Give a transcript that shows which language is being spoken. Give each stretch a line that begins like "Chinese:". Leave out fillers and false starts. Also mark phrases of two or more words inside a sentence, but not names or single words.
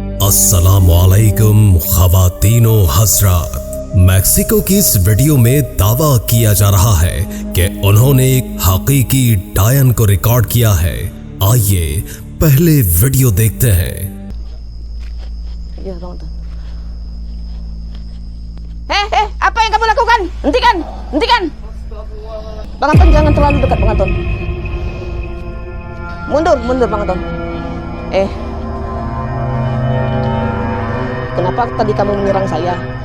Urdu: السلام علیکم خواتین و حضرات. میکسیکو کی اس ویڈیو میں دعویٰ کیا جا رہا ہے کہ انہوں نے ایک حقیقی ڈائن کو ریکارڈ کیا ہے. آئیے پہلے ویڈیو دیکھتے ہیں.
Indonesian: Apa yang kamu lakukan? Hentikan, hentikan. Bang Anton, jangan terlalu dekat, Bang Anton. Mundur, Bang Anton. Kenapa tadi kamu menyerang saya?